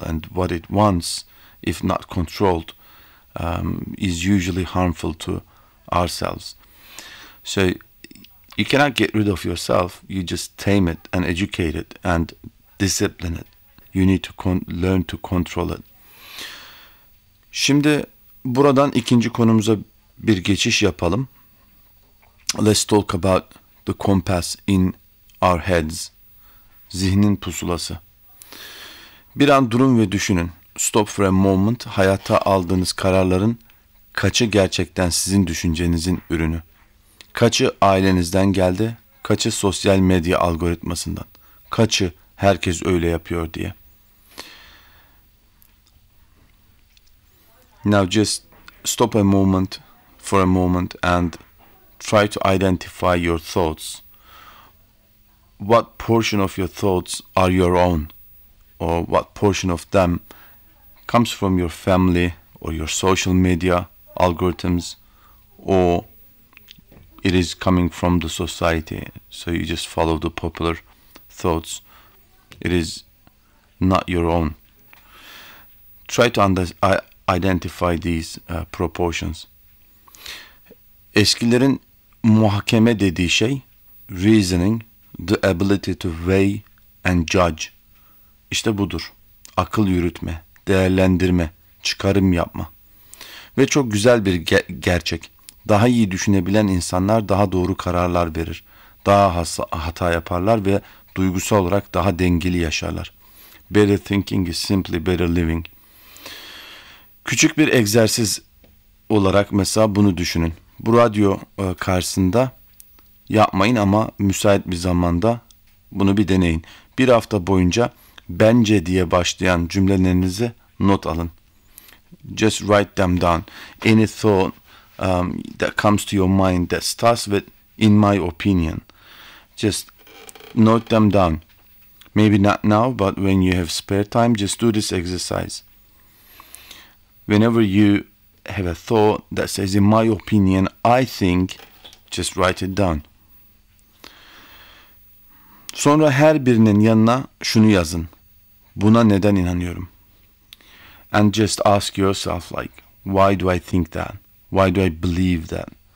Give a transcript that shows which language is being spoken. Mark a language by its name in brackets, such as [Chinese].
[English] And what it wants, if not controlled, is usually harmful to ourselves. So you cannot get rid of yourself, you just tame it and educate it and discipline it. You need to learn to control it. [Turkish] Şimdi buradan ikinci konumuza bir geçiş yapalım. [English] Let's talk about the compass in our heads. [Turkish] Zihnin pusulası. Bir an durun ve düşünün. [English] Stop for a moment. [Turkish] Hayata aldığınız kararların kaçı gerçekten sizin düşüncenizin ürünü? Kaçı ailenizden geldi, kaçı sosyal medya algoritmasından, kaçı herkes öyle yapıyor diye. [English] Now just stop for a moment and try to identify your thoughts. What portion of your thoughts are your own, or what portion of them comes from your family or your social media algorithms, or it is coming from the society, so you just follow the popular thoughts. It is not your own. try to identify these proportions. [Turkish] Eskilerin muhakeme dediği şey [English] reasoning, the ability to weigh and judge. [Turkish] İşte budur. Akıl yürütme, değerlendirme, çıkarım yapma. Ve çok güzel bir gerçek. Daha iyi düşünebilen insanlar daha doğru kararlar verir. Daha hata yaparlar ve duygusal olarak daha dengeli yaşarlar. [English] Better thinking is simply better living. [Turkish] Küçük bir egzersiz olarak mesela bunu düşünün. Bu radyo karşısında yapmayın ama müsait bir zamanda bunu bir deneyin. Bir hafta boyunca bence diye başlayan cümlelerinizi not alın. [English] Just write them down. Any thought that comes to your mind that starts with in my opinion. Just note them down. Maybe not now, but when you have spare time, just do this exercise. Whenever you have a thought that says, in my opinion, I think, just write it down. [Turkish] Sonra her birinin yanına şunu yazın. Buna neden inanıyorum? [English] And just ask yourself, like, why do I think that? Why do I believe that?